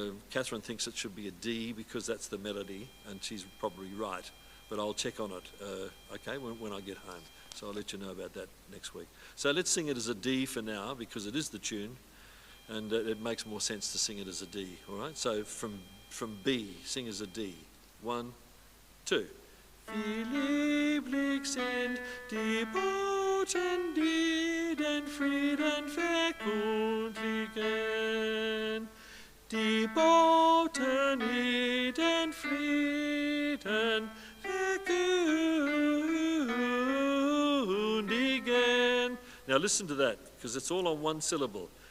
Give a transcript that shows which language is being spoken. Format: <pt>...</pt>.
<en>Catherine thinks it should be a D because that's the melody, and she's probably right. But I'll check on it, okay, when I get home. So I'll let you know about that next week. So let's sing it as a D for now because it is the tune, and it makes more sense to sing it as a D, all right? So from B, sing as a D. 1, 2.</en> <de>Wie lieblich sind die Boten, die den Frieden verkündigen. Die Boten, die den Frieden verkündigen.</de> <en>Now listen to that, because it's all on one syllable.</en>